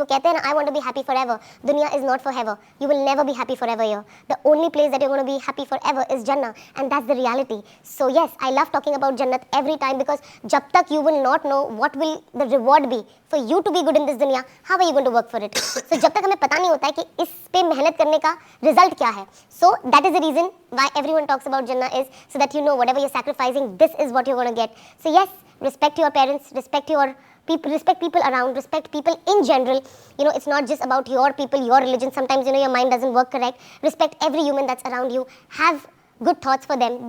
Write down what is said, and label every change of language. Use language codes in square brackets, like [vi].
[hi] वो कहते हैं ना, [en] I want to be happy forever. Dunya is not forever. You will never be happy forever here. The only place that you're going to be happy forever is Jannah, and that's the reality. So yes, I love talking about Jannat every time, because [hi] jab tak [en] you will not know what will the reward be for you to be good in this dunya, how are you going to work for it? [hi] So jab tak हमें पता नहीं होता है कि इस पे मेहनत करने का result क्या है. [en] So that is the reason why everyone talks about Jannah, is so that you know whatever you're sacrificing, this is what you're going to get. So yes, respect your parents, respect your people, respect people around, respect people in general. It's not just about your people, your religion. Sometimes your mind doesn't work correct. Respect every human that's around you. Have good thoughts for them.